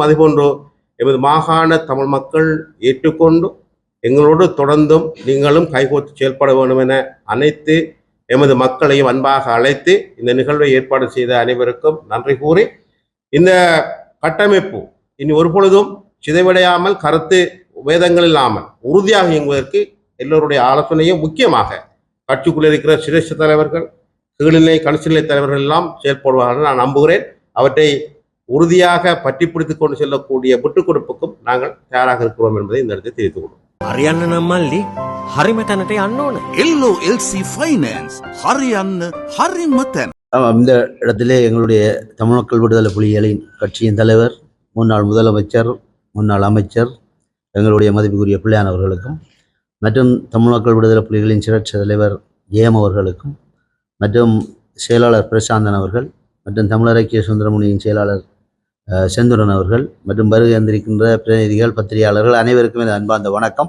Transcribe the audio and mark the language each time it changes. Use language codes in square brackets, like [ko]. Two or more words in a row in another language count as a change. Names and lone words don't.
[ta] அதுபோன்று எமது மாகாண தமிழ் மக்கள் ஏற்றுக்கொண்டு எங்களோடு தொடர்ந்தும் நீங்களும் கைகோர்த்து செயல்பட வேண்டும் என அனைத்து எமது மக்களையும் அன்பாக அழைத்து இந்த நிகழ்வை ஏற்பாடு செய்த அனைவருக்கும் நன்றி கூறி, இந்த கட்டமைப்பு இனி ஒரு பொழுதும் சிதைவடையாமல் கருத்து வேதங்கள் இல்லாமல் உறுதியாக இயங்குவதற்கு எல்லோருடைய ஆலோசனையும், முக்கியமாக கட்சிக்குள்ள இருக்கிற சிரேஷ்ட தலைவர்கள், கீழ்நிலை கணிசநிலை தலைவர்கள் எல்லாம் செயல்படுவார்கள் நான் நம்புகிறேன். அவற்றை உறுதியாக பற்றி பிடித்துக் கொண்டு செல்லக்கூடிய விட்டுக் கொடுப்புக்கும் நாங்கள் தயாராக இருக்கிறோம் என்பதை இந்த இடத்தை தெரிவித்துக் கொள்வோம். [si] හරියන්න නම් මල්ලි හරිම තැනට යන්න ඕන. LOLC Finance හරියන්න හරිම තැන. [ta] இந்த இடத்திலே எங்களுடைய தமிழ் மக்கள் விடுதலை புலிகளின் கட்சியின் தலைவர், முன்னாள் முதலமைச்சர், முன்னாள் அமைச்சர் எங்களுடைய மதிப்புக்குரிய பிள்ளையான் அவர்களுக்கும், மற்றும் தமிழ் மக்கள் விடுதலை புலிகளின் சிரட்ச தலைவர் ஜெயம் அவர்களுக்கும், மற்றும் செயலாளர் பிரசாந்தன் அவர்கள், மற்றும் தமிழர் ஐக்கிய சுந்தரமுனியின் செயலாளர் செந்துரன் அவர்கள், மற்றும் வருகை வந்திருக்கின்ற பிரதிநிதிகள், பத்திரிகையாளர்கள் அனைவருக்கும் எனது அன்பார்ந்த வணக்கம்.